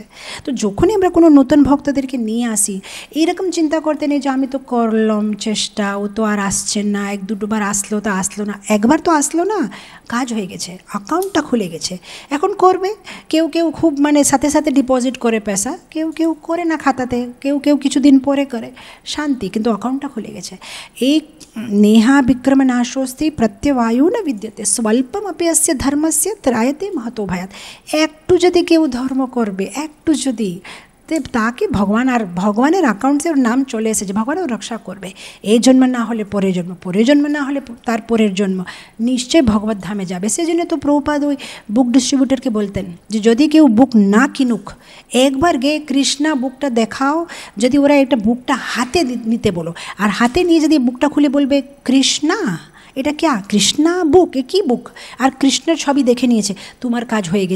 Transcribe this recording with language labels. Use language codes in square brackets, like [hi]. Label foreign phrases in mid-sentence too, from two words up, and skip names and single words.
[bn] তো যখনই আমরা কোনো নতুন ভক্তদেরকে নিয়ে আসি, এইরকম চিন্তা করতে নেই যে আমি তো করলাম চেষ্টা, ও তো আর আসছে না, 1-2 বার আসলো তো আসলো না, একবার তো আসলো না, কাজ হয়ে গেছে, অ্যাকাউন্টটা খুলে গেছে, এখন করবে। কেউ খুব মানে সাথে সাথে ডিপোজিট করে পয়সা, কেউ করে না খাতাতে, কেউ কিছুদিন পরে করে, শান্তি, কিন্তু অ্যাকাউন্টটা খুলে গেছে। [sa] এই নেহা বিক্রম নাশোস্তি প্রত্যবায়ু না বিদ্যতে স্বল্পম আপি অস্য ধর্মস্য ত্রায়তে মহতো ভয়াত। [bn] একটু যদি কেউ ধর্ম করবে, একটু যদি তাকে ভগবান আর ভগবানের অ্যাকাউন্টসে ওর নাম চলে এসেছে, ভগবান ওর রক্ষা করবে, এই জন্ম না হলে পরের জন্ম, পরের জন্ম না হলে তার পরের জন্ম, নিশ্চয়ই ভগবত ধামে যাবে। সেজন্য তো প্রভুপাদ ওই [en] book distributorকে [bn] বলতেন যে যদি কেউ বুক না কিনুক, একবার গিয়ে কৃষ্ণা বুকটা দেখাও, যদি ওরা একটা বুকটা হাতে নিতে বলো, আর হাতে নিয়ে যদি বুকটা খুলে বলবে কৃষ্ণা এটা ক্যা, কৃষ্ণা বুক, এ কী বুক, আর কৃষ্ণের ছবি দেখে নিয়েছে, তোমার কাজ হয়ে গেছে।